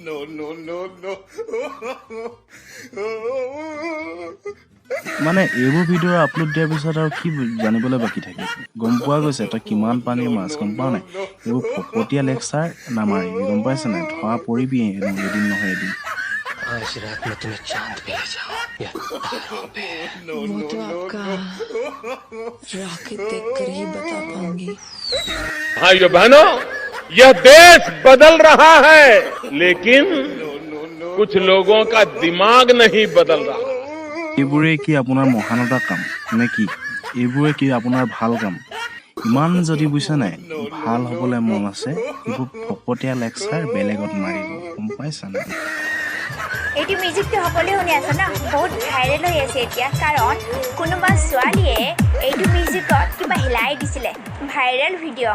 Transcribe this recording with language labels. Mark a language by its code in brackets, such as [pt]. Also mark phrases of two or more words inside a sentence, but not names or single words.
[as] মানে এইবোৰ ভিডিঅ' আপলোড দিয়াৰ পিছত আৰু কি জানিবলৈ বাকী থাকে গম পোৱা গৈছে তই কিমান পানীৰ মাছ গম পোৱা নাই এইবোৰ ফকতীয়া লেকচাৰ নামাৰিবি গম পাইছে নাই ধৰা পৰিবি এদিন নহয় এদিন [hi] आज रात में तुम्हें चांद पे ले जाऊं या तारों पे वो तो आपका रॉकेट देखकर ही बता पाऊंगी भाइयों बहनों यह देश बदल रहा है लेकिन कुछ लोगों का दिमाग नहीं बदल रहा [as] এইবোৰে কি আপোনাৰ মহানতা কাম নে কি? এইবোৰে কি আপোনাৰ ভাল কাম? ইমান যদি বুজিছা নাই ভাল হ'বলৈ মন আছে এইবোৰ ফকতীয়া লেকচাৰ বেলেগত মাৰিব, গম পাইছা নাই? এইটো মিউজিকটো সকলোৱে শুনি আছে ন, বহুত ভাইৰেল হৈ আছে এতিয়া, কাৰণ কোনোবা ছোৱালীয়ে এইটো মিউজিকত কিবা হিলাই দিছিলে, ভাইৰেল ভিডিঅ'।